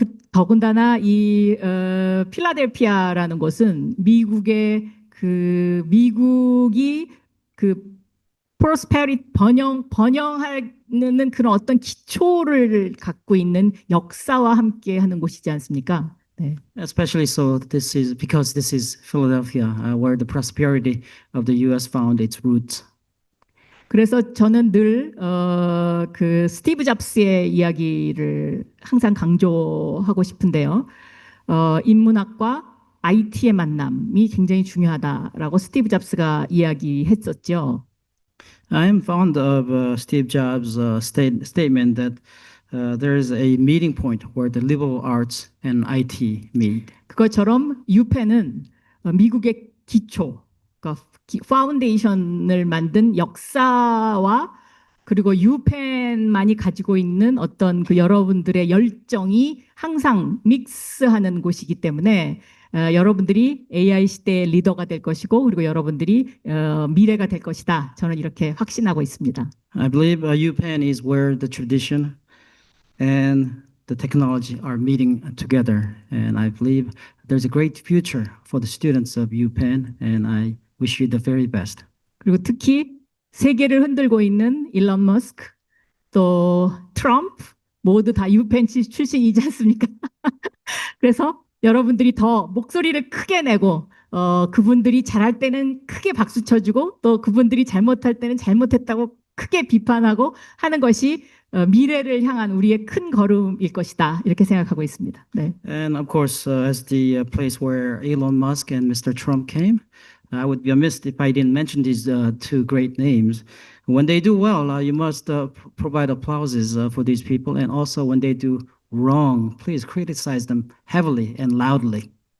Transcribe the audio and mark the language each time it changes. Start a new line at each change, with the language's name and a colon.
Korean: 더군다나 이 필라델피아라는 곳은 미국이 그 prosperity 번영하는 그런 어떤 기초를 갖고 있는 역사와 함께하는 곳이지 않습니까? 네.
English: Especially so, this is Philadelphia, where the prosperity of the U.S. found its roots.
Korean: 그래서 저는 늘 그 스티브 잡스의 이야기를 항상 강조하고 싶은데요. 인문학과 IT의 만남이 굉장히 중요하다라고 스티브 잡스가 이야기했었죠.
English: I am fond of Steve Jobs' statement that there is a meeting point where the liberal arts and IT meet.
Korean: 그것처럼 유펜은 미국의 기초, 그러니까 파운데이션을 만든 역사와 그리고 유펜만이 가지고 있는 어떤 그 여러분들의 열정이 항상 믹스하는 곳이기 때문에 여러분들이 AI 시대의 리더가 될 것이고 그리고 여러분들이 미래가 될 것이다. 저는 이렇게 확신하고 있습니다.
English: I believe UPenn is where the tradition and the technology are meeting together. And I believe there's a great future for the students of UPenn, and I wish you the very best.
Korean: 그리고 특히 세계를 흔들고 있는 일론 머스크, 또 트럼프 모두 다 유펜 출신이지 않습니까? 그래서 여러분들이 더 목소리를 크게 내고 그분들이 잘할 때는 크게 박수 쳐주고 또 그분들이 잘못할 때는 잘못했다고 크게 비판하고 하는 것이 미래를 향한 우리의 큰 걸음일 것이다. 이렇게 생각하고 있습니다. 네.
English: And of course, as the place where Elon Musk and Mr. Trump came, I would be amiss if I didn't mention these two great names. When they do well, you must provide applauses for these people. And also when they do wrong, please criticize them heavily and loudly.